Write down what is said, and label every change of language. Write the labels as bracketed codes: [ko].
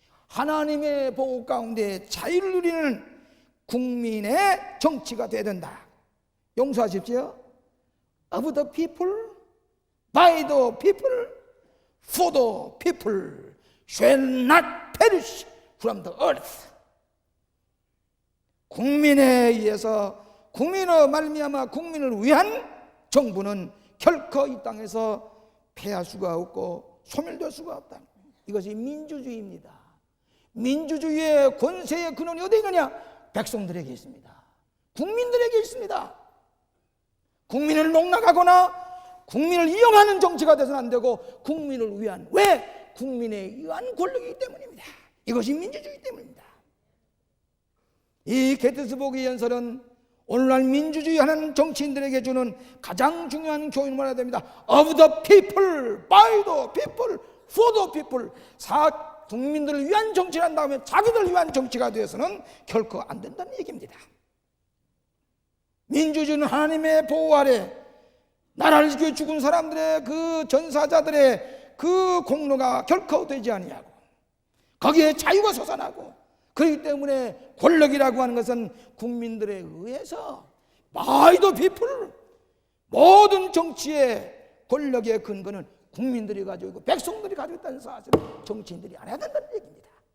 [ko] 하나님의 보호 가운데 자유를 누리는 국민의 정치가 되어야 된다. 용서하십시오. [en] Of the people, by the people, for the people, shall not perish from the earth. [ko] 국민에 의해서, 국민의 말미암아 국민을 위한 정부는 결코 이 땅에서 패할 수가 없고 소멸될 수가 없다. 이것이 민주주의입니다. 민주주의의 권세의 근원이 어디 있느냐? 백성들에게 있습니다. 국민들에게 있습니다. 국민을 농락하거나 국민을 이용하는 정치가 돼서는 안 되고, 국민을 위한, 왜? 국민에 의한 권력이기 때문입니다. 이것이 민주주의 때문입니다. 이 게티스버그 연설은 오늘날 민주주의 하는 정치인들에게 주는 가장 중요한 교훈을 말해야 됩니다. [en] Of the people, by the people, for the people. [ko] 국민들을 위한 정치를 한 다음에 자기들 위한 정치가 되어서는 결코 안 된다는 얘기입니다. 민주주의는 하나님의 보호 아래 나라를 지켜 죽은 사람들의 그 전사자들의 그 공로가 결코 되지 아니하고, 거기에 자유가 솟아나고, 그렇기 때문에 권력이라고 하는 것은 국민들에 의해서 by the people, 모든 정치의 권력의 근거는 국민들이 가지고 있고 백성들이 가지고 있다는 사실을 정치인들이 알아야 된다는 얘기입니다.